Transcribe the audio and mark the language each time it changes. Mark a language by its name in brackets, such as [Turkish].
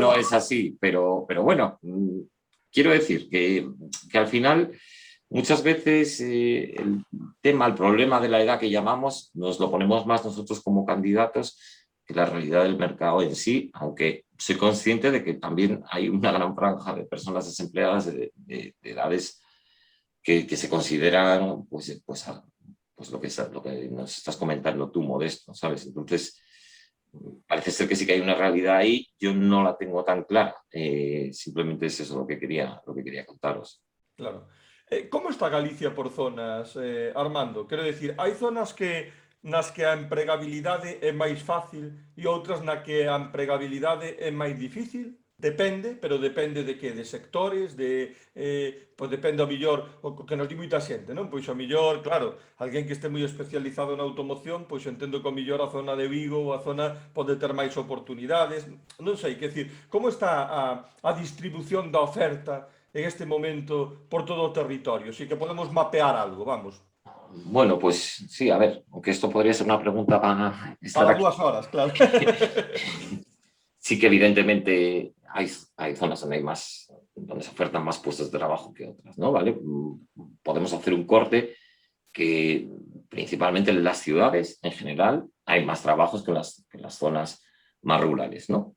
[Spanish] no es así, pero bueno, quiero decir que al final muchas veces el problema de la edad que llamamos, nos lo ponemos más nosotros como candidatos que la realidad del mercado en sí, aunque soy consciente de que también hay una gran franja de personas desempleadas de edades que se consideran pues lo que nos estás comentando tú, Modesto, ¿sabes? Entonces, parece ser que sí que hay una realidad ahí, yo no la tengo tan clara, simplemente es eso lo que quería contaros. [Galician] Claro. Como está Galicia por zonas, Armando? Quero dicir, hai zonas que nas que a empregabilidade é máis fácil e outras na que a empregabilidade é máis difícil? Depende, pero depende de que? De sectores, pois depende ao millor, o que nos di moita xente, non? Pois ao millor, claro, alguén que este moi especializado na automoción, pois entendo que ao millor a zona de Vigo ou a zona pode ter máis oportunidades, non sei, quer dicir, como está a distribución da oferta en este momento por todo o territorio? [Spanish] Sí que podemos mapear algo, vamos. Bueno, pues sí, a ver, aunque esto podría ser una pregunta para estar Para aquí. 2 horas, claro. Sí que evidentemente hay zonas donde se ofertan más puestos de trabajo que otras, ¿no? ¿Vale? Podemos hacer un corte que principalmente en las ciudades en general hay más trabajos que en las zonas más rurales, ¿no?